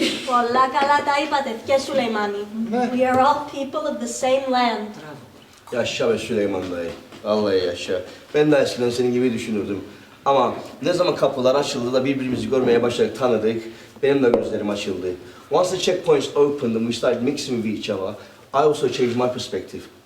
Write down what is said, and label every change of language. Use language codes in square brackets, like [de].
[el] Πολλά καλά τα είπατε, και Σουλεϊμάνη. [en] We are all people of the same land. [tr] Yaşa be Süleyman dayı. Vallahi yaşa. Ben de eskiden senin gibi düşünürdüm. Ama ne zaman kapılar açıldı da birbirimizi görmeye başladık, tanıdık, benim de gözlerim açıldı. [en] Once the checkpoints opened and we started mixing with each other, I also changed my perspective.